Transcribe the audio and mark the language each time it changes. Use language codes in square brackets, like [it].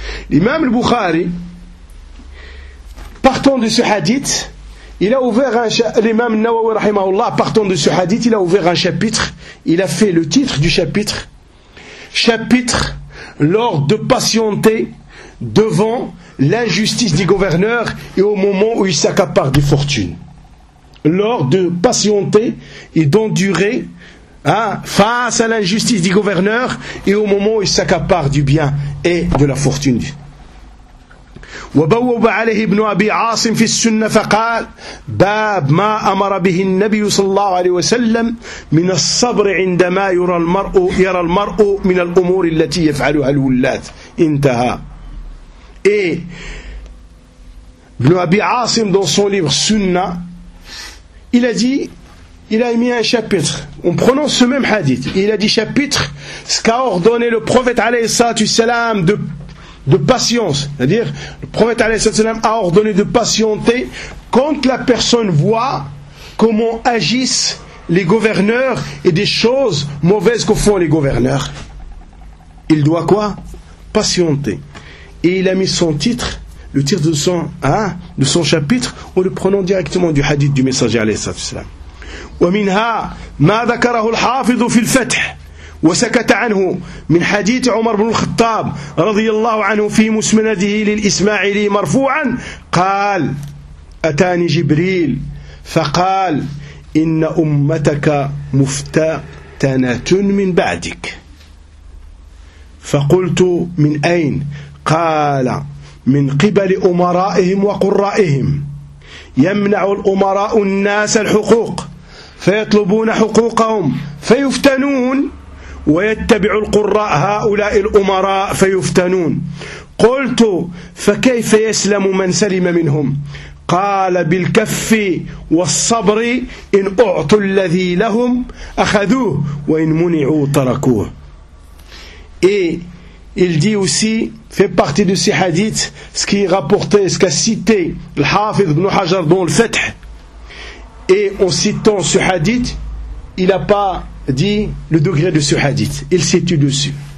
[fr] L'imam al-Bukhari, partant de ce hadith, il a ouvert un l'imam Nawawi rahimahullah, partant de ce hadith, il a ouvert un chapitre, il a fait le titre du chapitre, chapitre l'ordre de patienter devant l'injustice des gouverneurs et au moment où ils s'accaparent des fortunes. L'ordre de patienter et d'endurer, hein, face à l'injustice des gouverneurs et au moment où ils s'accaparent du bien et de la fortune. [ar] وبوب عليه ابن أبي عاصم في السنة فقال باب ما أمر به النبي صلى الله عليه وسلم من الصبر عندما يرى المرء من الأمور التي يفعلها الولاة انتهى. [fr] ابن أبي عاصم dans son livre Sunna, il a dit, il a mis un chapitre en prenant ce même hadith, il a dit chapitre ce qu'a ordonné le prophète [ar] عليه الصلاة والسلام [fr] de patience, c'est-à-dire le prophète alayhi sallam a ordonné de patienter quand la personne voit comment agissent les gouverneurs et des choses mauvaises que font les gouverneurs. Il doit quoi? Patienter. Et il a mis son titre, le titre de son, hein, de son chapitre, en le prenant directement du hadith du messager alayhi sallam. [ar] Wa minha ma dhakarahu al-hafiz fi al-fath وسكت عنه من حديث عمر بن الخطاب رضي الله عنه في مسنده للإسماعيلي مرفوعا قال أتاني جبريل فقال إن أمتك مفتتنة من بعدك فقلت من أين؟ قال من قبل أمرائهم وقرائهم يمنع الأمراء الناس الحقوق فيطلبون حقوقهم فيفتنون ويتبع القراء هؤلاء الأمراء فيفتنون قلت فكيف يسلم من سلم منهم قال بالكف والصبر إن أعطوا الذي لهم أخذوه وإن منعوا تركوه. [fr] Et il dit aussi, fait partie de ces hadiths, ce qui est rapporté, ce qu'a cité الحافظ بن حجر dans le Feth. Et en citant ce hadith, il n'a pas dit le degré de ce hadith, il situe dessus.